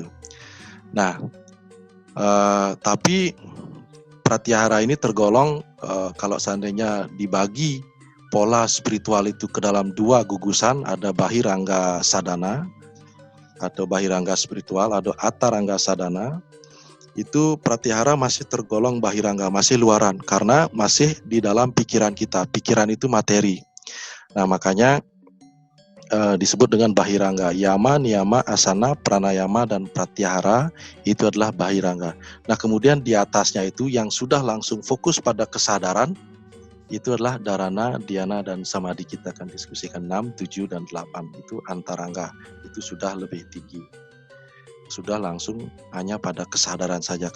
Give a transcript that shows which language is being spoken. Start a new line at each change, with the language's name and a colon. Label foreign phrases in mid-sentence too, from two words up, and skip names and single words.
Indonesian: Nah, tapi pratyahara ini tergolong kalau seandainya dibagi pola spiritual itu ke dalam 2 gugusan, ada
Sanskrit: Bahirangga Sadhana
Indonesian: atau Bahirangga spiritual, ada
Sanskrit: Attarangga Sadhana.
Indonesian: Itu pratyahara masih tergolong Bahirangga, masih luaran, karena masih di dalam pikiran kita. Pikiran itu materi. Nah, makanya disebut dengan Bahirangga. Yama, niyama, asana, pranayama, dan pratyahara itu adalah Bahirangga. Nah, kemudian di atasnya itu yang sudah langsung fokus pada kesadaran, itu adalah dharana, dhyana, dan samadhi. Kita akan diskusikan 6, 7, dan 8. Itu antarangga, itu sudah lebih tinggi. Sudah langsung hanya pada kesadaran saja.